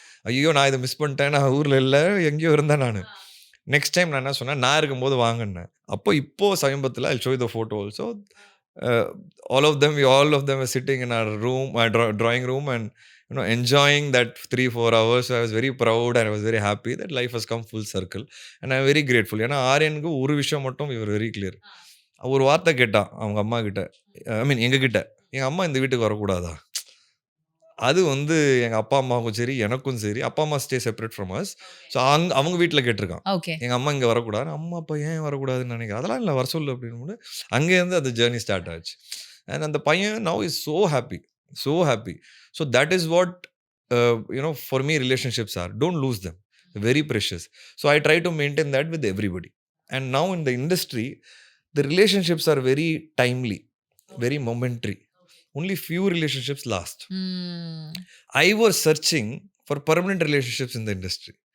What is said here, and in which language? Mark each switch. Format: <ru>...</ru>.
<ta>ஐயோ நான் இதை மிஸ் பண்ணிட்டேன், நான் ஊரில் இல்லை, எங்கேயோ இருந்தேன் நான். நெக்ஸ்ட் டைம் நான் என்ன சொன்னேன், நான் இருக்கும்போது வாங்கினேன். இப்போது சமீபத்தில்</ta> <en>I show you the photo also. all of them were sitting in our room, drawing room, and enjoying that 3-4 hours. So I was very proud and I was very happy that life has come full circle and I'm very grateful.</en> <ta>ஏன்னா ஆரியனுக்கு ஒரு விஷயம் மட்டும் இவர் very clear. ஒரு வார்த்தை கேட்டான் அவங்க அம்மா கிட்ட, எங்ககிட்ட, எங்கள் அம்மா இந்த வீட்டுக்கு வரக்கூடாதா? அது வந்து எங்கள் அப்பா அம்மாவுக்கும் சரி எனக்கும் சரி, அப்பா அம்மா</ta> <en>Stay separate from us.</en> <ta>So அவங்க வீட்டில் கேட்டிருக்கான், எங்கள் அம்மா இங்கே வரக்கூடாது. அம்மா அப்பா ஏன் வரக்கூடாதுன்னு நினைக்கிறேன். அதெல்லாம் இல்லை, வர சொல்லு அப்படின்னு. அங்கேருந்து அந்த ஜேர்னி ஸ்டார்ட் ஆச்சு. அண்ட் அந்த பையன்</ta> <en>Now is so happy. So that is what for me, relationships are, don't lose them. Very precious. So I try to maintain that with everybody. And now in the industry, the relationships are very timely, very momentary. Only few relationships last. I was searching for permanent relationships in the industry.</en>